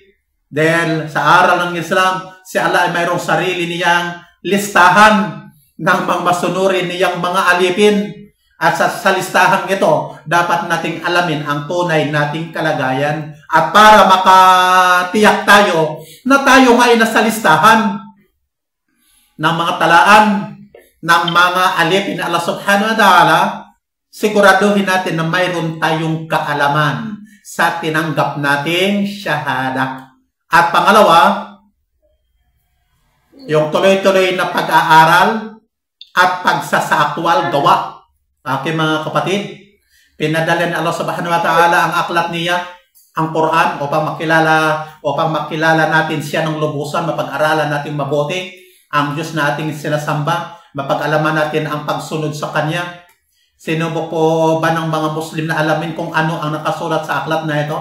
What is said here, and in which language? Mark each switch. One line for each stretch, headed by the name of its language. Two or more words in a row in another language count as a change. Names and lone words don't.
Filipino: Dahil sa aral ng Islam, si Allah ay mayroong sarili niyang listahan ng mga masunurin niyang mga alipin. At sa listahan ito, dapat nating alamin ang tunay nating kalagayan. At para makatiyak tayo na tayo nga ay nasa listahan ng mga talaan ng mga alipin na Allah
Arabic: سبحانه وتعالى,
Filipino: siguraduhin natin na mayroon tayong kaalaman sa tinanggap nating syahada. At pangalawa, yung tuloy-tuloy na pag-aaral at pagsasaaktwal gawa. Aking mga kapatid, pinadala ni Allah
Arabic: سبحانه وتعالى
Filipino: ang aklat niya, ang Quran, upang makilala natin siya ng lubusan, mapag-aralan natin mabuti ang Diyos na ating sinasamba, mapag-alaman natin ang pagsunod sa Kanya. Sinubok po ba ng mga Muslim na alamin kung ano ang nakasulat sa aklat na ito?